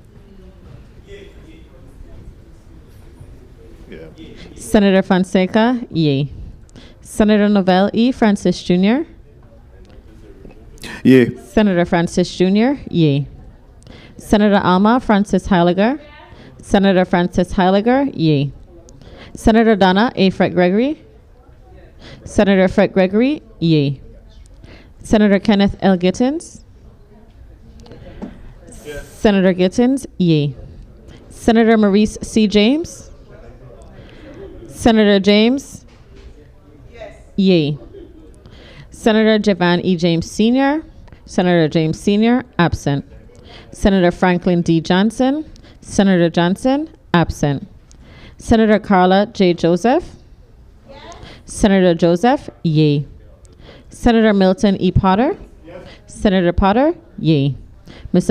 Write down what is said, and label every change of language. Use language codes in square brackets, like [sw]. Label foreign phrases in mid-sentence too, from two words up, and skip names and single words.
[en] Senator Fonseca, yea. Senator Novell E. Francis Jr. Yea. Senator Francis Jr., yea. Senator Alma Francis Heiliger. Senator Francis Heiliger, yea. Senator Donna A. Fred Gregory. Senator Fred Gregory, yea. Senator Kenneth L. Gittins. Senator Gittins, yea. Senator Maurice C. James. Senator James, yea. Senator Javan E. James Sr. Senator James Sr., absent. Senator Franklin D. Johnson. Senator Johnson, absent. Senator Carla J. Joseph. Senator Joseph, yay. Senator Milton E. Potter? Senator Potter, yay. Mr.